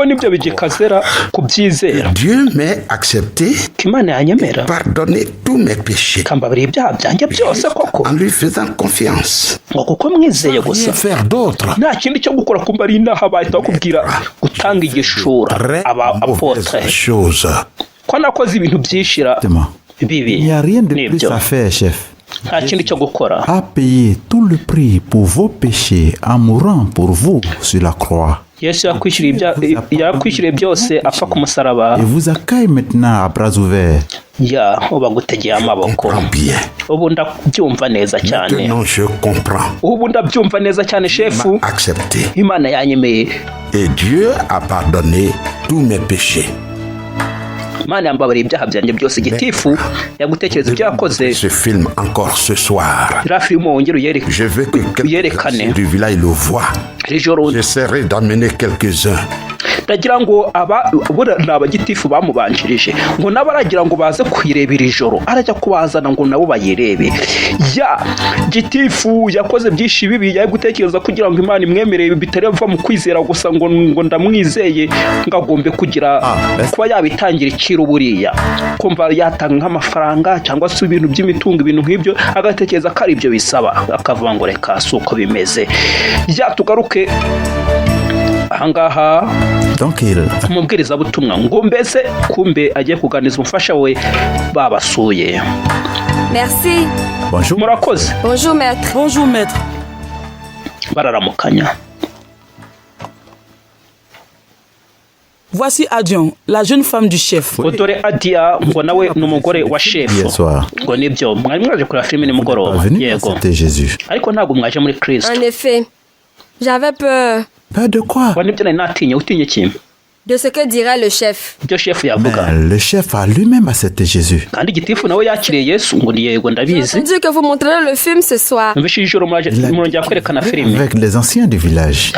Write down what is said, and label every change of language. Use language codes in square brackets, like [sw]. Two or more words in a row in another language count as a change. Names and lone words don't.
[fr] Dieu m'a accepté et pardonné tous mes péchés en lui faisant confiance. Rien faire d'autre. Très mauvaise chose. [rw] ko nakoze ibintu byishira bibi. [fr] Il n'y a rien de plus à faire, chef. [rw] Nta kindi cyo gukora. [fr] A payé tout le prix pour vos péchés en mourant pour vous sur la croix. [rw] Yesu yakwishyuriye byose apfa ku musaraba. [fr] Et vous accueille maintenant à bras ouverts. [rw] Ya ubagutegeye amaboko. Ubu ndabyumva neza cyane. [fr] Non, je comprends. [rw] Ubu ndabyumva neza cyane shefu. [fr] Accepté. [rw] Imana yanyemeye. [fr] Et Dieu a pardonné tous mes péchés. [rw] Imana yambabariye ibyaha byanjye byose. Gitifu yagutekereza ibyo yakoze. [fr] Ce film encore ce soir. Je veux que quelqu'un du village le voie. J'essaierai d'amener quelques-uns. [rw] ndagira ngo aba gitifu bamubanjirije ngo nabaragira ngo baze kwirebera ijoro arajya kubazana ngo nabo bayirebe. Ya gitifu yakoze byinshi bibi yagutekereza kugira ngo Imana imwemerere bitareva mu kwizera gusa ngo ndamwizeye ngagombe kugira kuba yabitangira ikiro buriya kumva yatanga nk'amafaranga cyangwa se ibintu by'imitungo ibintu nk'ibyo agatekereza ko ari ibyo bisaba akavuga ngo reka suko bimeze. Ya tugaruke ahangaha umubwiriza butumwa ngo mbese kumbe agiye kuganiza umufasha we babasuye. [fr] Merci. Bonjour. [rw] Murakoze. [fr] Bonjour maître. Bonjour maître. [rw] Bararamukanya. [fr] Voici Adion, la jeune femme du chef. [rw] Dore Adia ngo nawe n'umugore wa chef. Ngo nibyo mwari mwaje kureba filime ni mugoroba. Yego. Ariko ntabwo mwaje muri Kristo. [fr] En effet. J'avais peur. Peur de quoi? De ce que dira le chef. Mais le chef a lui-même accepté Jésus. Entendu que vous montrerez le film ce soir. Avec les anciens du village.